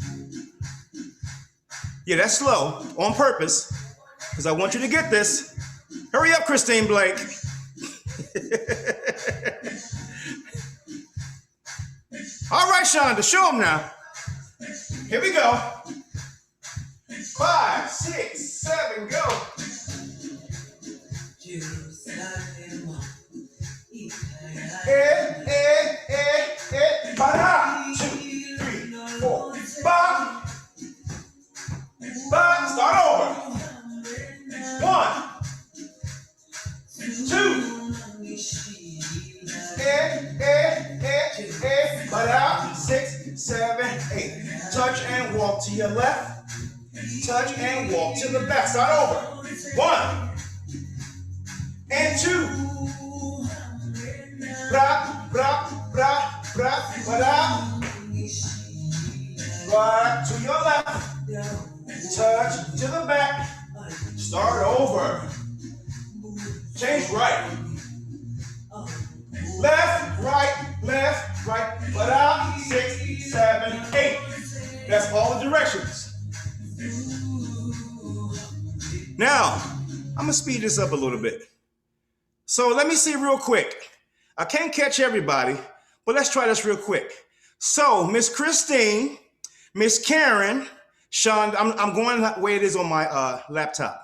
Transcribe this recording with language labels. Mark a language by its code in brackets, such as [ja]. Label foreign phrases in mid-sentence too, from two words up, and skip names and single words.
[en] Yeah, that's slow on purpose because I want you to get this. Hurry up, Christine Blake. All right, Shonda, show them now. Here we go. 5, 6, 7, go. Ba-da. 2, 3, 4. Ba. Ba. Start over. 1, 2. Ba-da. 6, 7, 8. Touch and walk to your left. Touch and walk to the back. Start over. 1 and 2. Bra, bra, bra, bra, ba-da. Right to your left. Touch to the back. Start over. Change right. Left, right, ba-da. 6, 7, 8. That's all the directions. Now, I'm gonna speed this up a little bit. So let me see real quick. I can't catch everybody, but let's try this real quick. So Miss Christine, Miss Karen, Sean, I'm going the way it is on my laptop.